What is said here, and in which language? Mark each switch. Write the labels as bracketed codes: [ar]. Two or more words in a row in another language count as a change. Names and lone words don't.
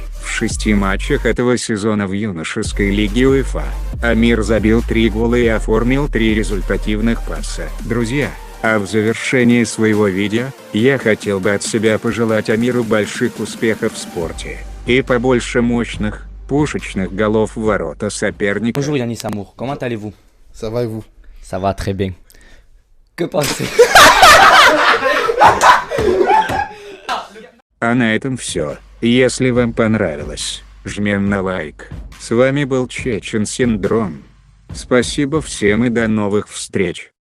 [ru] В 6 матчах этого сезона в юношеской лиге УЕФА Амир забил 3 гола и оформил 3 результативных паса. Друзья, а в завершении своего видео, я хотел бы от себя пожелать Амиру больших успехов в спорте и побольше мощных, пушечных голов в ворота соперника. [fr] Bonjour Yanis Amour, comment allez-vous? Ça va et vous? Ça va très bien. Que pensez? [ru] А на этом все. Если вам понравилось, жмем на лайк. С вами был Чечен Синдром. Спасибо всем и до новых встреч.